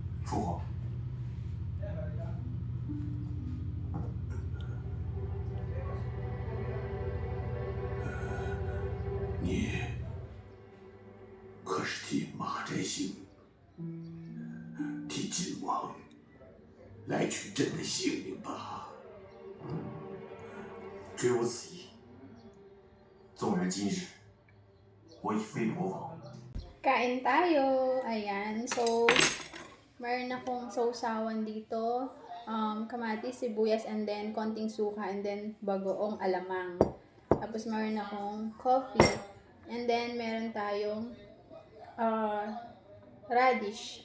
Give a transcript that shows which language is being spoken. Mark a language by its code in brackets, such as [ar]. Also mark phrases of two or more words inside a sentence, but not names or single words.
[zh] 父皇，你可是替马摘星、替晋王来取朕的性命吧？只有此意。纵然今日我已非国王， [tl] Kain tayo. Ayan. So, meron akong sausawan dito. Kamatis, sibuyas, [en] and then [tl] konting suka, [en] and then [tl] bagoong alamang. Tapos meron akong coffee. [en] And then [tl] meron tayong radish.